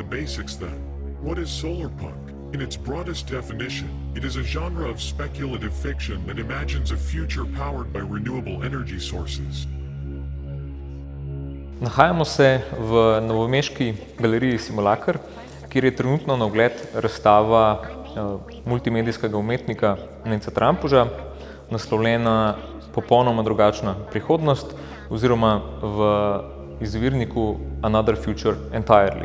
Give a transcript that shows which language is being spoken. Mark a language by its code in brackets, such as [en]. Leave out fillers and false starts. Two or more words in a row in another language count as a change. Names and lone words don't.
[en] basics then. What is solarpunk? In its broadest definition, it is a genre of speculative fiction that imagines a future powered by renewable energy sources. [sl] Nahajamo se v novomeški galeriji Simulacr, kjer je trenutno na ogled razstava multimedijskega umetnika Neca Trampuža, naslovljena Popolnoma drugačna prihodnost oziroma v izvirniku Another Future Entirely.